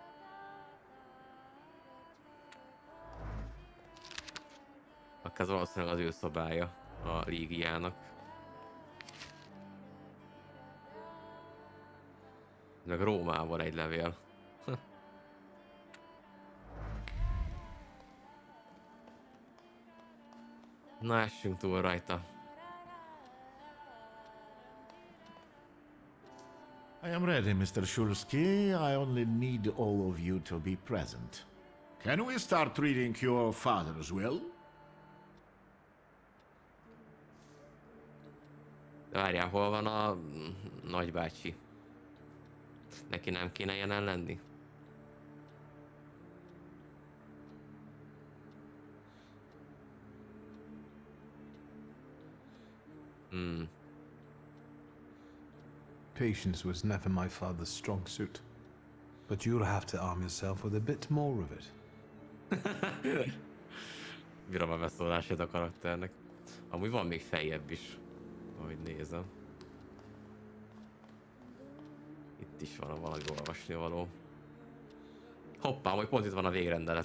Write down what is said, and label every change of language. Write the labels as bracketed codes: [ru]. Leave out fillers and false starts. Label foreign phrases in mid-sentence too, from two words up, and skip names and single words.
[hu] Akkor ez valószínűleg az ő szobája a légiának. Meg Rómából egy levél. Na, essünk túl rajta. [en] I am ready, Mr. Shulsky. I only need all of you to be present. Can we start reading your father's will? [hu] De várjál, hol van a nagybácsi? Neki nem kéne jelen lenni? [en] Patience was never my father's strong suit. But you'll have to arm yourself with a bit more of it. [hu] Bírom a beszólását a karakternek. Amúgy van még feljebb is, ahogy nézem. Itt is van valami olvasnivaló. Hoppá, majd pont itt van a végrendelet.